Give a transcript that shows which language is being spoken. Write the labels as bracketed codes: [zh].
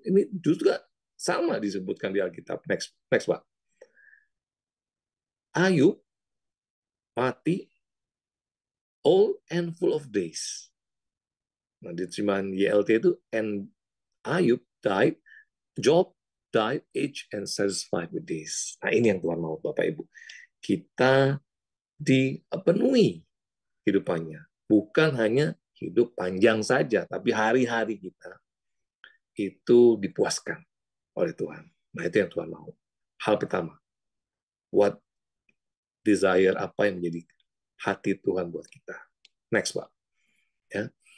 [id] Ini juga sama disebutkan di Alkitab. Next, Pak. Ayub mati [en] old and full of days. [id] Nah, di terjemahan YLT itu, [en] and Ayub died, Job died, aged and satisfied with days. [id] Nah, ini yang Tuhan mau, Bapak Ibu. Kita dipenuhi hidupannya. Bukan hanya hidup panjang saja, tapi hari-hari kita itu dipuaskan oleh Tuhan. Nah, itu yang Tuhan mau. Hal pertama, [en] what desire, [id] apa yang menjadi hati Tuhan buat kita. Next, Pak. Ya.